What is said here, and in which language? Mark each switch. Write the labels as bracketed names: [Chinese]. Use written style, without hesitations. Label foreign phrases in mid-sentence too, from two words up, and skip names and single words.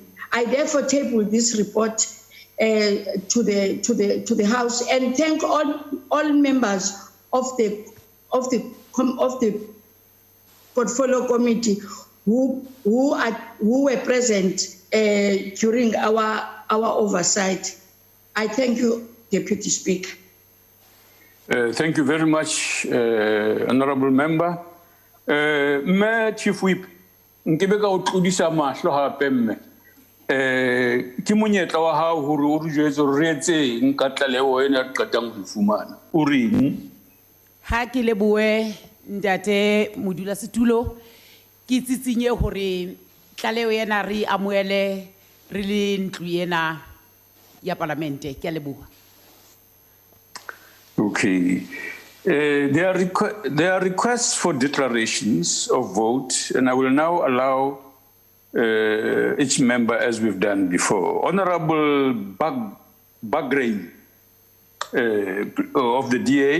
[English] I therefore table this report to the House and thank all members of the portfolio committee who were present during our oversight. I thank you, Deputy Speaker. Thank you very much, Honourable Member. Chief Whip, [Southern Sotho] Nkebe ka o tlodisa mahlo hape mme. Ke monyetla wa hao hore o re jwetse hore re etseng ka tlaleho ena re qetang ho fumana. O reng? Ha ke lebohe ntate modulasetulo ke tsitsinye hore tlaleho ena re amoele re le ntlu ena ya parlamente ke a leboha. [English] Okay. There are requests for declarations of vote, and I will now allow each member as we've done before. Honorable Bagray of the DA.